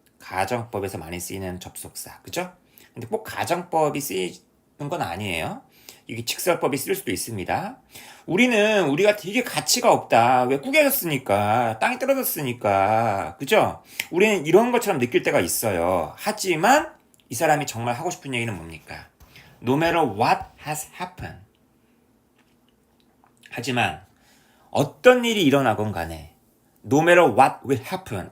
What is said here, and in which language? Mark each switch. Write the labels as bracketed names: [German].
[Korean] 가정법에서 많이 쓰이는 접속사, 그죠? 근데 꼭 가정법이 쓰이는 건 아니에요. 이게 직설법이 쓸 수도 있습니다. 우리가 되게 가치가 없다. 왜 구겨졌으니까, 땅이 떨어졌으니까, 그죠? 우리는 이런 것처럼 느낄 때가 있어요. 하지만 이 사람이 정말 하고 싶은 얘기는 뭡니까? [English] No matter what has happened. [Korean] 하지만 어떤 일이 일어나건 간에 [English] No matter what will happen.